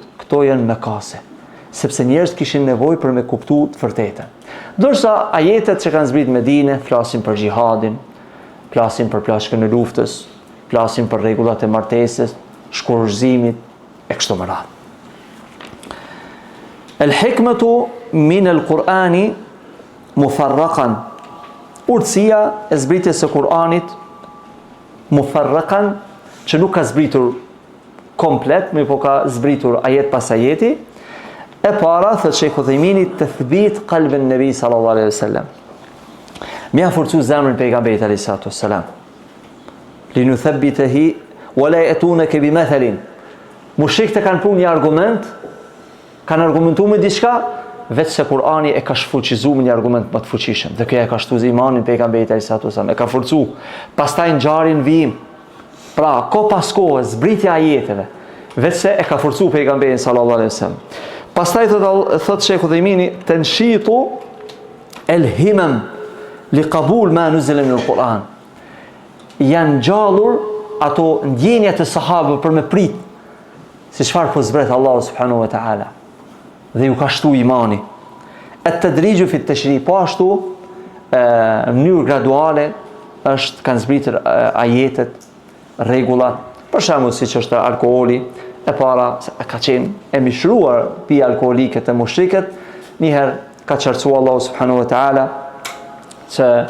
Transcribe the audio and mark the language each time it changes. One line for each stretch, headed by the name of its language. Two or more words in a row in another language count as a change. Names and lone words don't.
Albanian: Këto janë Mekase, sepse njerëzit kishin nevojë për me kuptuar të vërtetën. Ndërsa ajetet që kanë zbritur në Medinë flasin për xhihadin, flasin për plashkën e luftës, flasin për rregullat e martesës, shkurëzimit e kështu me radhë.
Arabic: الحكمة من القرآن مفرقا.
Albanian: Urtësia e zbritjes së Kur'anit mufarraqan, që nuk ka zbritur komplet, më po ka zbritur ajet pas ajeti. E para, thot Sheikh Uthaymin,
Arabic: تثبيت قلب النبي صلى الله عليه وسلم.
Albanian: Mi ha forcu zemrën pejgamberit
Arabic: عليه الصلاة والسلام. لنثبته ولا يأتونك بمثل.
Albanian: Mushrikët kanë punë një argument, kanë argumentuar me diçka, vetë se Kur'ani e ka shfuqizuar me një argument më të fuqishëm. Dhe kjo e ka shtuar imanin pejgamberit
Arabic: عليه الصلاة والسلام,
Albanian: e ka forcu. Pastaj ngjarjen vijim. Pra, ko pas kohë zbritja ajeteve, vetë se e ka forcu pejgamberin
Arabic: صلى الله عليه وسلم.
Albanian: Pastaj thot Sheikh Uthaymin,
Arabic: تنشيط الهمم لقبول ما نزل من القرآن.
Albanian: Janë gjallur ato ndjenjat e sahabëve për me prit se çfarë po zbret Allahu
Arabic: سبحانه وتعالى.
Albanian: Dhe ju ka shtu imani.
Arabic: التدرج في التشريع',
Albanian: po ashtu në mënyrë graduale kanë zbritur ajetet, rregullat, për shembull siç është alkooli, e para ka qenë e mishruar pi alkoolike të mushrikët, njëherë ka çarçuar Allahu
Arabic: سبحانه وتعالى
Albanian: që